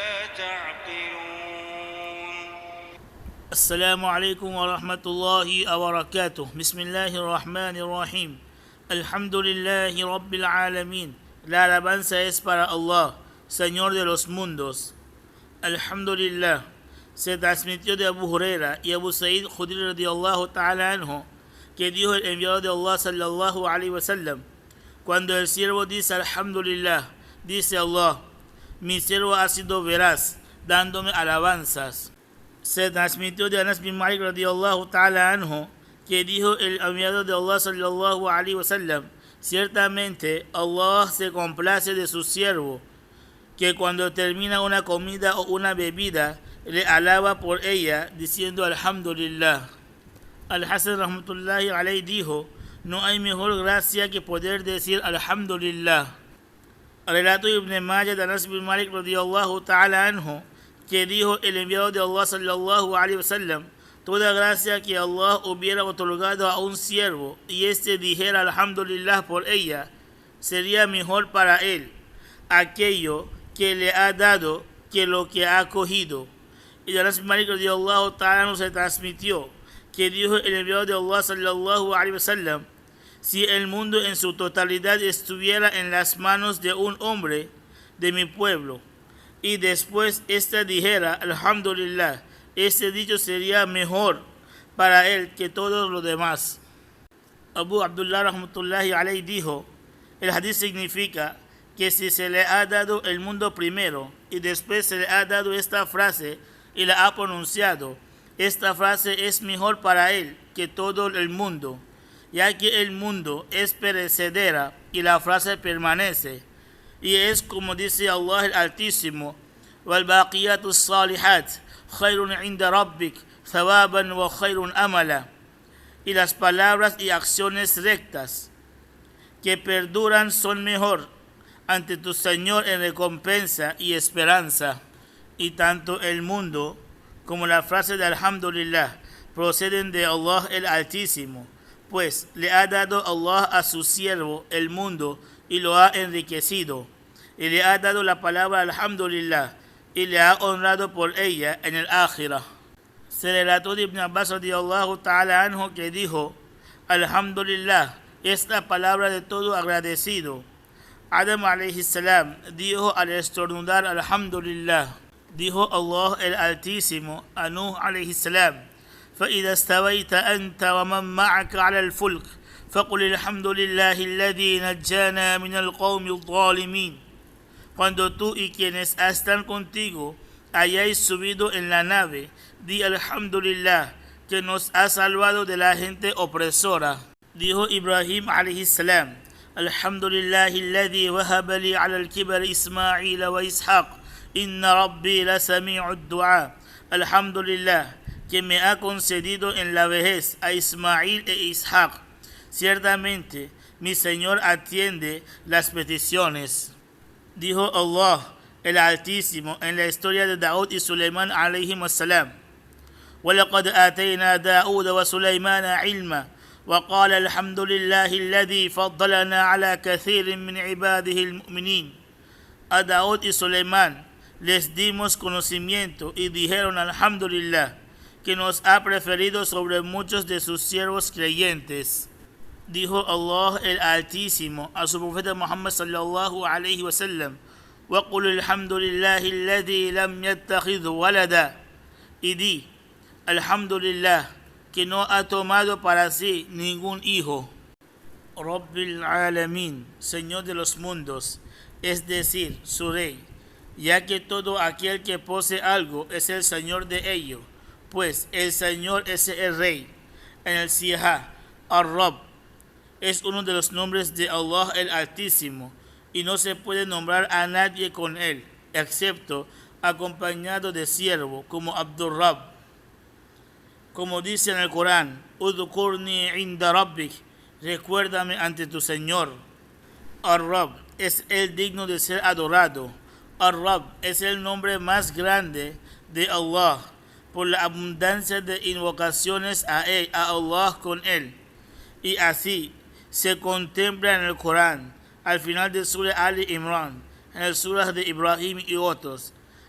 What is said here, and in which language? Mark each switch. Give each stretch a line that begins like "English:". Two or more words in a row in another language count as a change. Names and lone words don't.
Arabic: تعقلون السلام عليكم ورحمة الله وبركاته. بسم الله الرحمن الرحيم. الحمد لله رب العالمين.
Spanish: La alabanza es para Allah, Señor de los mundos. Alhamdulillah. Se transmitió de Abu Huraira y Abu Sa'id Khudri
Arabic: رضي الله تعالى عنه,
Spanish: que dijo el enviado de Allah
Arabic: صلى الله عليه وسلم:
Spanish: cuando el siervo dice Alhamdulillah, dice Allah: mi siervo ha sido veraz, dándome alabanzas. Se transmitió de Anas bin Malik
Arabic: رضي الله تعالى عنه,
Spanish: que dijo el enviado de Allah
Arabic: صلى الله عليه وسلم:
Spanish: ciertamente Allah se complace de su siervo, que cuando termina una comida o una bebida le alaba por ella diciendo Alhamdulillah. Al-Hasan
Arabic: رحمة الله عليه
Spanish: dijo: no hay mejor gracia que poder decir Alhamdulillah. Relato Ibn Majah de Anas bin Malik
Arabic: رضي الله تعالى عنه,
Spanish: que dijo el enviado de Allah
Arabic: صلى الله عليه وسلم:
Spanish: toda gracia que Allah hubiera otorgado a un siervo y éste dijera Alhamdulillah por ella, sería mejor para él aquello que le ha dado que lo que ha cogido. Y de Anas bin Malik
Arabic: رضي الله تعالى عنه
Spanish: se transmitió que dijo el enviado de Allah
Arabic: صلى الله عليه وسلم:
Spanish: si el mundo en su totalidad estuviera en las manos de un hombre de mi pueblo y después éste dijera Alhamdulillah, ese dicho sería mejor para él que todo lo demás. Abu Abdullah
Arabic: رحمة الله عليه
Spanish: dijo: el hadith significa que si se le ha dado el mundo primero y después se le ha dado esta frase y la ha pronunciado, esta frase es mejor para él que todo el mundo, ya que el mundo es perecedera y la frase permanece. Y es como dice Allah el Altísimo:
Arabic: وَالْبَاقِيَاتُ الصَّالِحَاتُ خَيْرٌ عِنْدَ رَبِّكَ ثَوَابًا وَخَيْرٌ أَمَلًا.
Spanish: Y las palabras y acciones rectas que perduran son mejor ante tu Señor en recompensa y esperanza. Y tanto el mundo como la frase de Alhamdulillah proceden de Allah el Altísimo, pues le ha dado Allah a su siervo el mundo y lo ha enriquecido, y le ha dado la palabra Alhamdulillah y le ha honrado por ella en el Akhirah. Se relató de Ibn Abbas
Arabic: رضي الله تعالى عنه
Spanish: que dijo: Alhamdulillah es la palabra de todo agradecido. Adam
Arabic: عليه السلام
Spanish: dijo al estornudar Alhamdulillah. Dijo Allah el Altísimo a Nuh
Arabic: عليه السلام: فإذا استويت أنت ومن معك على الفلك فقل الحمد لله الذي نجانا من القوم الظالمين.
Spanish: Cuando tú y quienes están contigo hayáis subido en la nave, di Alhamdulillah, que nos ha salvado de la gente opresora. Dijo Ibrahim
Arabic: عليه السلام الحمد لله الذي وهب لي على الكبر إسماعيل وإسحاق إن ربي لسميع الدعاء.
Spanish: Alhamdulillah, que me ha concedido en la vejez a Ismail e Ishaq. Ciertamente, mi Señor atiende las peticiones. Dijo Allah, el Altísimo, en la historia de Daud y Suleimán
Arabic: عليهم السلام: وَلَقَدْ آتَيْنَا دَاوُودَ وَسُلَيْمَانَ عِلْمًا وَقَالَ الْحَمْدُ لِلَّهِ الَّذِي فَضَّلَنَا عَلَى كَثِيرٍ مِنْ عِبَادِهِ الْمُؤْمِنِينَ.
Spanish: A Daud y Suleimán les dimos conocimiento y dijeron Alhamdulillah, que nos ha preferido sobre muchos de sus siervos creyentes. Dijo Allah el Altísimo a su profeta Muhammad
Arabic: صلى الله عليه وسلم: وَقُلِ الْحَمْدُ لِلَّهِ الَّذِي لَمْ يَتَّخِذْ وَلَدًا.
Spanish: Y di Alhamdulillah, que no ha tomado para sí ningún hijo.
Arabic: رب العالمين,
Spanish: Señor de los mundos, es decir, su Rey, ya que todo aquel que posee algo es el Señor de ello, pues el Señor es el Rey. En el Sihah, Ar-Rabb es uno de los nombres de Allah el Altísimo, y no se puede nombrar a nadie con él, excepto acompañado de siervo, como Abdur-Rabb. Como dice en el Corán:
Arabic: اذكرني عند ربك,
Spanish: recuérdame ante tu Señor. Ar-Rabb es el digno de ser adorado. Ar-Rabb es el nombre más grande de Allah, por la abundancia de invocaciones a Allah con él. Y así se contempla en el Corán, al final de Surah Ali Imran, en el Surah de Ibrahim y otros.